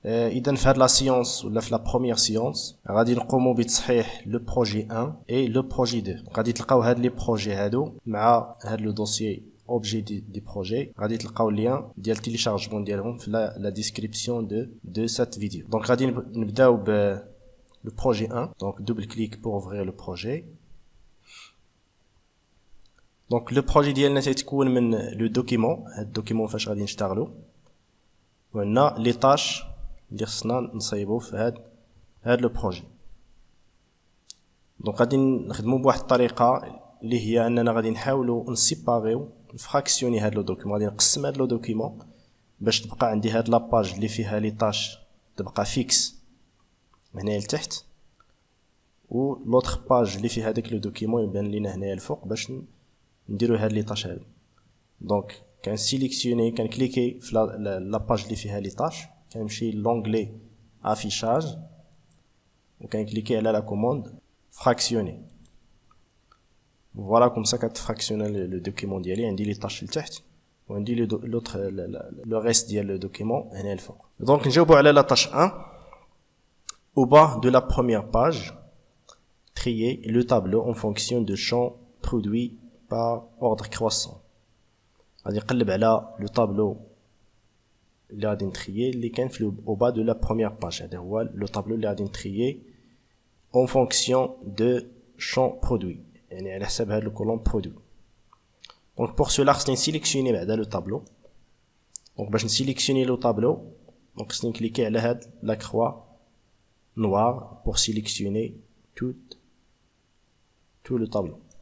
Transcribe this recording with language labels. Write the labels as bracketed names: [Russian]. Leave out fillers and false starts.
[Arabic] إذا في هذه لا سيونس ولا في لا بروميير سيونس غادي نقوموا بتصحيح لو بروجي 1 اي لو بروجي 2. غادي تلقاو هاد لي بروجي هادو مع هاد لو دوسيي objet des projets غادي تلقاو اللين ديال تيليشارجمون ديالهم في لا ديسكريبسيون de cette vidéo. [French] Donc غادي نبداو ب le projet 1. Donc double clic pour ouvrir le projet. [Arabic] Donc le projet ديالنا تيتكون من لو دوكيمون. هاد الدوكيمون فاش غادي نشتغلوا وعندنا لي طاش اللي خصنا نصايبوا في هاد لو بروجي. دونك غادي نخدموا بواحد الطريقه اللي هي اننا غادي نحاولوا نسيباريو نفراكسيوني هاد لو دوكيمون. غادي نقسم هاد لو دوكيمون باش تبقى عندي هاد لاباج اللي فيها لي طاش تبقى فيكس هنايا لتحت، و لوطخ باج اللي فيها داك لو دوكيمون يبان لينا هنايا الفوق باش نديرو هاد لي طاش هادو. دونك كنسيليكسيوني كنكليكي في لاباج اللي فيها لي طاش، كنمشي لونغلي افيشاج وكنكليكي على لا كوموند فراكسيوني. فوالا كوم سا كتفراكسيوني لو دوكيمون ديالي. عندي لي طاش لتحت وعندي لوطخ لو ريست ديال لو دوكيمون هنا الفوق. دونك نجاوبو على لا طاش 1. [French] Au bas de la première page, trier le tableau en fonction de champs produits par ordre croissant. [Arabic] غادي نقلب على لو طابلو اللي غادي نتريي اللي كان في au bas de la première page. هذا هو لو طابلو اللي غادي نتريي en fonction de champs produits، يعني على حساب هاد الكولوم برودوي. دونك بور سولا خصني نسيليكسيوني بعدا لو طابلو. دونك باش نسيليكسيوني لو طابلو دونك خصني نكليكي على هاد لا كروا نوار بور سيليكسيوني tout le tableau.